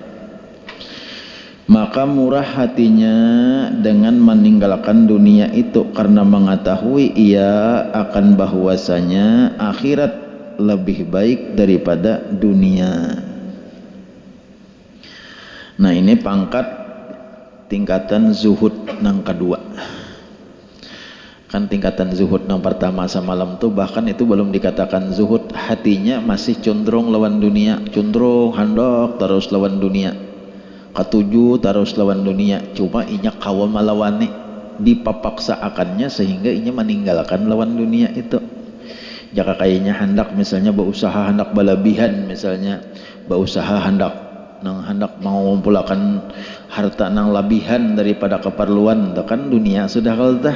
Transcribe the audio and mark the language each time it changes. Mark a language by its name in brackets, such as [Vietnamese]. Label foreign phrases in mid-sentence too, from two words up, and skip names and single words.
[Indonesian] Maka murah hatinya dengan meninggalkan dunia itu, karena mengetahui ia akan bahwasanya akhirat lebih baik daripada dunia. Nah, ini pangkat tingkatan zuhud yang kedua. [Banjar] Kan tingkatan zuhud yang pertama semalam tuh bahkan itu belum dikatakan zuhud, hatinya masih condrong lawan dunia, condrong handok terus lawan dunia, ketujuh terus lawan dunia, cuma inya kawan malawani dipapaksa akannya sehingga inya meninggalkan lawan dunia itu. Jika kayaknya hendak misalnya berusaha hendak balabihan, misalnya berusaha hendak mengumpulkan harta nang labihan daripada keperluan, kan dunia sudah kaltah.